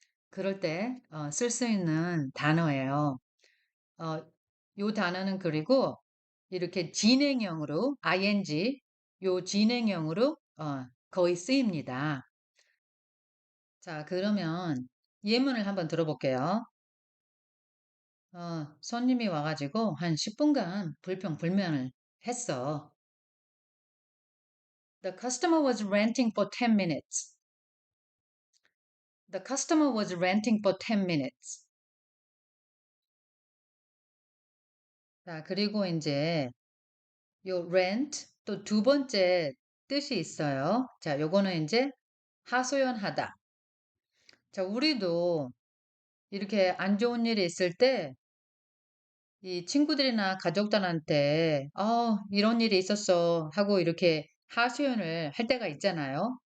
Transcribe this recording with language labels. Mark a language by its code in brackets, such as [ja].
[ko] 그럴 때 쓸 수 있는 단어예요. 어, 요 단어는 그리고 이렇게 진행형으로 ing 요 진행형으로 거의 쓰입니다. 자, 그러면 예문을 한번 들어볼게요. 손님이 와가지고 한 10분간 불평불만을 했어. [en] The customer was ranting for 10 minutes. The customer was ranting for 10 minutes. [ko] 자, 그리고 이제 요 rant 또 두 번째 뜻이 있어요. 자, 요거는 이제 하소연하다. 자, 우리도 이렇게 안 좋은 일이 있을 때 이 친구들이나 가족들한테 이런 일이 있었어 하고 이렇게 하소연을 할 때가 있잖아요.